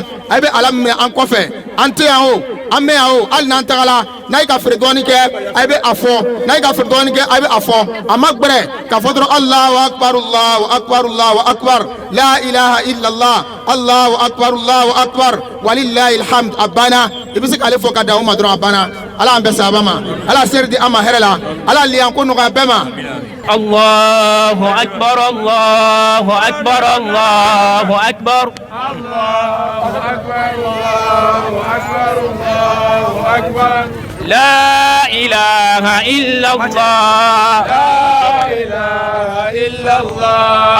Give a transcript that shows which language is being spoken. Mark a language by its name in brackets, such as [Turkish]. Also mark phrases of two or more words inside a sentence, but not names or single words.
[Bambara] a bɛ ala minɛ an kɔfɛ an tɛ yan o an bɛ yan o hali n'an tagala n'a ye ka feere dɔɔni kɛ a bɛ a fɔ n'a ye ka feere dɔɔni kɛ a bɛ a fɔ a ma gbɛrɛ k'a fɔ dɔrɔn [Arabic] الله أكبر الله أكبر الله أكبر لا إله إلا الله الله أكبر ولله الحمد [Bambara] a banna i bɛ se k'ale fɔ ka da o ma dɔrɔn a banna ala an bɛ sababa ma ala seri di an ma hɛrɛ la ala liyan ko nɔgɔya bɛɛ ma. [Arabic] الله أكبر الله أكبر الله أكبر الله أكبر الله أكبر الله أكبر لا إله إلا الله لا إله إلا الله.